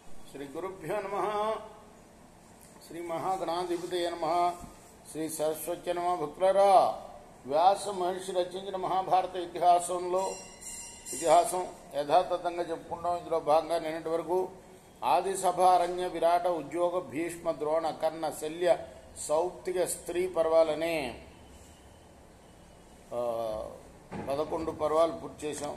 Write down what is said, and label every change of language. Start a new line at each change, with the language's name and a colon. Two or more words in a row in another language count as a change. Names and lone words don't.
Sanskrit: श्री गुरुभ्यो नमः। श्री महागणाधिपतये नमः। श्री सरस्वती नमः।
Telugu: भक्तुलारा వ్యాస మహర్షి రచించిన మహాభారత ఇతిహాసం యథాతథంగా చెప్పుకుంటాం. ఇందులో భాగంగా నిన్నటి వరకు ఆది సభ, అరణ్య, విరాట, ఉద్యోగ, భీష్మ, ద్రోణ, కర్ణ, శల్య, సౌప్తిక స్త్రీ పర్వాలనే 11 పర్వాలు పూర్తి చేశాం.